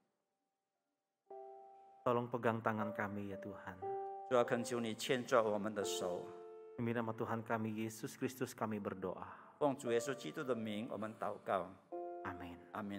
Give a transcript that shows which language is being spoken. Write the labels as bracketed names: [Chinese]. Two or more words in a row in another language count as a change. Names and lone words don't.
[Indonesian] Tolong pegang tangan kami ya Tuhan. [Chinese] 主要恳求你牵着我们的手， [Indonesian] Demi nama Tuhan kami Yesus Kristus kami berdoa. [Chinese] 奉主耶稣基督的名，我们祷告， [Indonesian] Amin. [Chinese] 阿门。